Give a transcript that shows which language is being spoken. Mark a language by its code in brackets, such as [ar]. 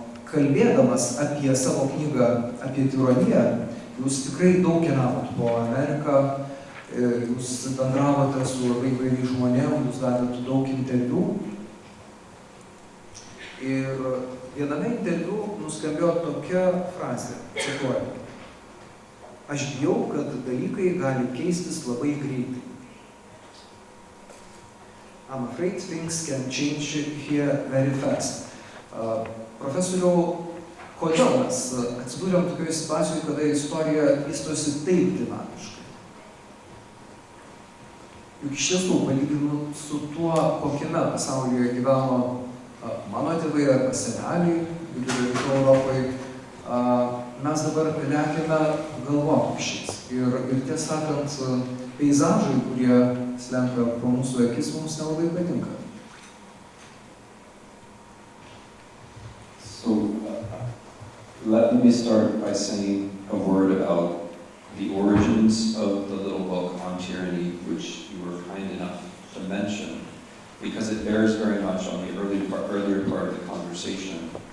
[lt] Kalbėdamas apie savo knygą apie tironiją, jūs tikrai daug keliavot po Ameriką, jūs bendravote su labai įvairiais žmonėm, jūs davėte daug interviu. Ir viename interviu nuskambėjo tokia frazė, cituoju: aš bijau, kad dalykai gali keistis labai greitai. [en] I'm afraid things can change here very fast. [lt] Profesoriau, kodėl mes atsidūrėm tokioje situacijoje, kada istorija vystosi taip dinamiškai? Juk iš tiesų, palyginant su tuo, kokiame pasaulyje gyveno mano tėvai arba seneliai, vidurio rytų Europai, mes dabar lekiame galvokūkščiais. Ir tiesą sakant, peizažai, kurie slenka pro mūsų akis, mums nelabai patinka. [en] So, let me start by saying a word about the origins of the little book on tyranny, which you were kind enough to mention, because it bears very much on the earlier part of the conversation.